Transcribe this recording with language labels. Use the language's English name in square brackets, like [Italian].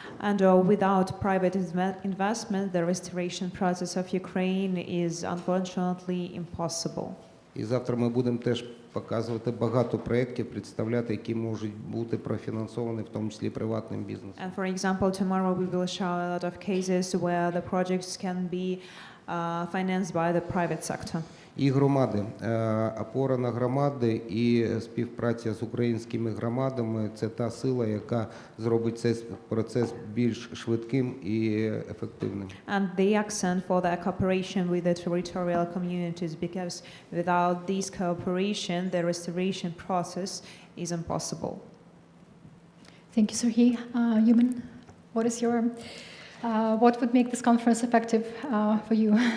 [English] And without private investment, the restoration process of Ukraine is unfortunately impossible. [Ukrainian] І завтра ми будемо теж показувати багато проєктів, представляти, які можуть бути профінансовані, в тому числі приватним бізнесом. [English] And for example, tomorrow we will show a lot of cases where the projects can be financed by the private sector. [Ukrainian] І громади, опора на громади і співпраця з українськими громадами – це та сила, яка зробить цей процес більш швидким і ефективним. [English] And the accent for the cooperation with the territorial communities, because without this cooperation, the restoration process is impossible. Thank you, Serhii. Yuman, what is your, what would make this conference effective for you?